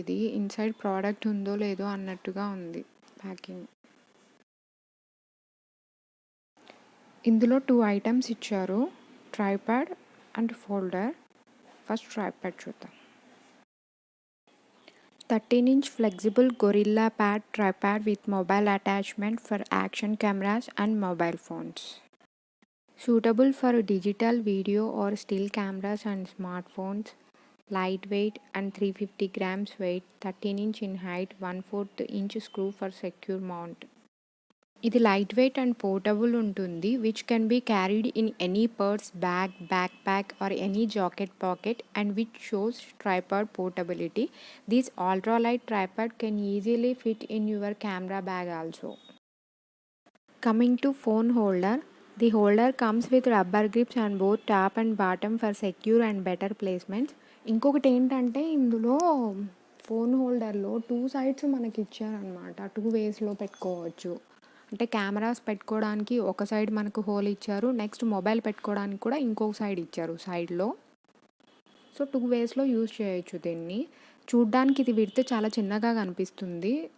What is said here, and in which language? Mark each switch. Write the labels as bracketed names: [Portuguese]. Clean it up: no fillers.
[Telugu] ఇది inside product ఉందో లేదో అన్నట్టుగా ఉంది ప్యాకింగ్. ఇందులో 2 ఐటమ్స్ ఇచ్చారు, tripod and folder. First tripod చూద్దాం. [English] 13-inch flexible Gorilla Pad tripod with mobile attachment for action cameras and mobile phones. Suitable for digital video or still cameras and smartphones. Lightweight and 350 grams weight. 13-inch in height. 1/4 inch screw for secure mount. ఇది lightweight and portable ఉంటుంది, which can be carried in any purse, bag, backpack or any jacket pocket, and which shows tripod portability. This ultra light tripod can easily fit in your camera bag also. Coming to phone holder, the holder comes with rubber grips on both top and bottom for secure and better placements. [Telugu] ఇంకొకటి ఏంటంటే, ఇందులో phone హోల్డర్లో 2 sides మనకి ఇచ్చారనమాట. 2 వేస్లో పెట్టుకోవచ్చు. అంటే cameras పెట్టుకోవడానికి ఒక side మనకు హోల్ ఇచ్చారు, నెక్స్ట్ మొబైల్ పెట్టుకోవడానికి కూడా ఇంకొక సైడ్ ఇచ్చారు సైడ్లో. సో 2 వేస్లో యూజ్ చేయొచ్చు దీన్ని. చూడ్డానికి ఇది విడ్త్ చాలా చిన్నగా కనిపిస్తుంది.